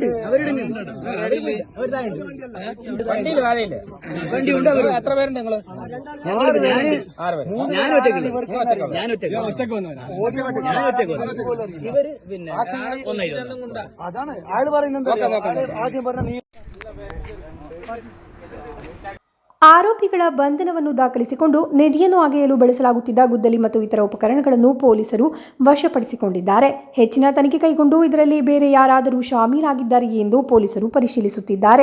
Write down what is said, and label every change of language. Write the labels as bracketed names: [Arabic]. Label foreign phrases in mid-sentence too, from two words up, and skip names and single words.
[Malayalam] വണ്ടിയുണ്ട്. അവർ എത്ര പേരുണ്ട്? ഞാൻ ഒറ്റക്ക് ഇവര് പിന്നെ അതാണ് അയാൾ പറയുന്നത്. ആദ്യം പറഞ്ഞ നീ [Kannada] ಆರೋಪಿಗಳ ಬಂಧನವನ್ನು ದಾಖಲಿಸಿಕೊಂಡು ನಿಧಿಯನ್ನು ಅಗೆಯಲು ಬಳಸಲಾಗುತ್ತಿದ್ದ ಗುದ್ದಲಿ ಮತ್ತು ಇತರ ಉಪಕರಣಗಳನ್ನು ಪೊಲೀಸರು ವಶಪಡಿಸಿಕೊಂಡಿದ್ದಾರೆ. ಹೆಚ್ಚಿನ ತನಿಖೆ ಕೈಗೊಂಡು ಇದರಲ್ಲಿ ಬೇರೆ ಯಾರಾದರೂ ಶಾಮೀಲಾಗಿದ್ದಾರೆಯೇ ಎಂದು ಪೊಲೀಸರು ಪರಿಶೀಲಿಸುತ್ತಿದ್ದಾರೆ.